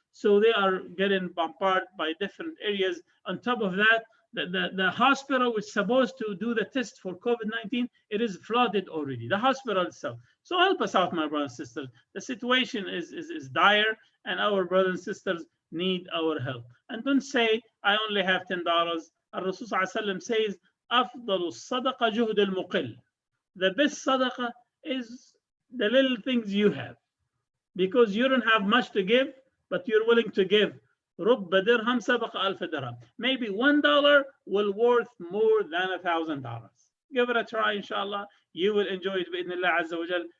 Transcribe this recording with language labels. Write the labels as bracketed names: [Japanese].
[English] So they are getting bombarded by different areas. On top of that, the hospital which is supposed to do the test for COVID-19, it is flooded already, the hospital itself. So help us out, my brothers and sisters. The situation is dire, and our brothers and sisters need our help. And don't say, I only have $10. Al-Rasul says, [Arabic] أفضل الصدقة جهد المقل. [English] The best sadaqah is the little things you have. Because you don't have much to give, but you're willing to give. [Arabic] رب درهم سبق ألف درهم. [English] Maybe $1 will worth more than $1,000. Give it a try, inshallah. You will enjoy it bi'idhnillah azza wa jal.